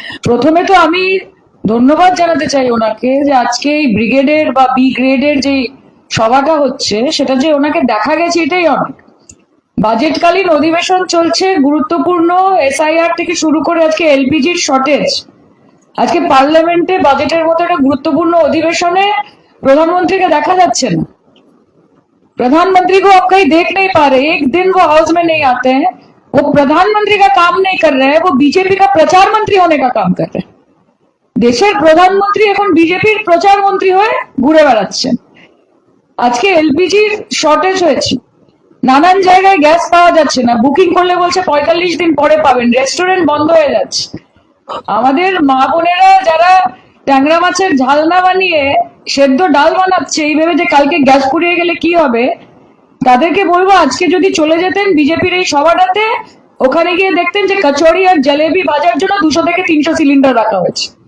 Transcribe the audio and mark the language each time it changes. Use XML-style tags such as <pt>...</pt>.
<bn>প্রথমে তো আমি ধন্যবাদ জানাতে চাই ওনাকে যে আজকে এই ব্রিগেডের বা বি গ্রেডের যে সভাটা হচ্ছে সেটা যে ওনাকে দেখা গেছে এটাই অনেক। বাজেটকালীন অধিবেশন চলছে, গুরুত্বপূর্ণ এসআইআর থেকে শুরু করে আজকে এলপিজির শর্টেজ, আজকে পার্লামেন্টে বাজেটের মতো একটা গুরুত্বপূর্ণ অধিবেশনে প্রধানমন্ত্রীকে দেখা যাচ্ছে না।</bn> <hi>प्रधानमंत्री को आप कहीं देख नहीं पा रहे, एक दिन वो हाउस में नहीं आते हैं, वो प्रधानमंत्री का काम नहीं कर रहे हैं, वो बीजेपी का प्रचार मंत्री होने का काम कर रहे हैं।</hi> <bn>দেশের প্রধানমন্ত্রী এখন বিজেপির প্রচার মন্ত্রী হয়ে ঘুরে বেড়াচ্ছেন। আজকে এলপিজির শর্টেজ হয়েছে, নানান জায়গায় গ্যাস পাওয়া যাচ্ছে না, বুকিং করলে বলছে 45 দিন পরে পাবেন, রেস্টুরেন্ট বন্ধ হয়ে যাচ্ছে। আমাদের মা বোনেরা যারা ট্যাংরা মাছের ঝাল না বানিয়ে সেদ্ধ ডাল বানাচ্ছে এই ভেবে যে কালকে গ্যাস ফুরিয়ে গেলে কি হবে, তাদেরকে বলবো আজকে যদি চলে যেতেন বিজেপির এই সভাটাতে, ওখানে গিয়ে দেখতেন যে কচুরি আর জলেবি ভাজার জন্য 200 থেকে 300 সিলিন্ডার রাখা হয়েছে।</bn>